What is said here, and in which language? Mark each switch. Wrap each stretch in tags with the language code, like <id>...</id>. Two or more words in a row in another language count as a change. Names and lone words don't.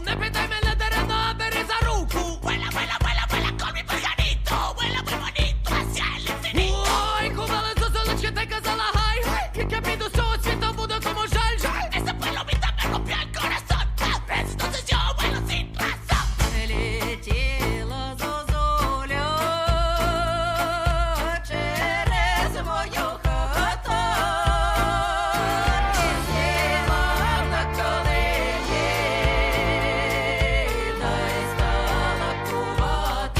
<uk>Не питай мене даремно, а бери за руку.</uk> <es>Vuela, vuela, vuela, vuela con mi pajarito. Vuela muy bonito hacia el infinito.</es> <uk>Ой, кувала зозулечка, ти казала хай. Як я піду з цього світу, буду кому жаль.</uk> <es>Esa palomita me rompió el corazón. Entonces yo vuelo sin razón.</es> <uk>Летіла зозуля через мою хату. Сіла на калині, да й стала кувати.</uk>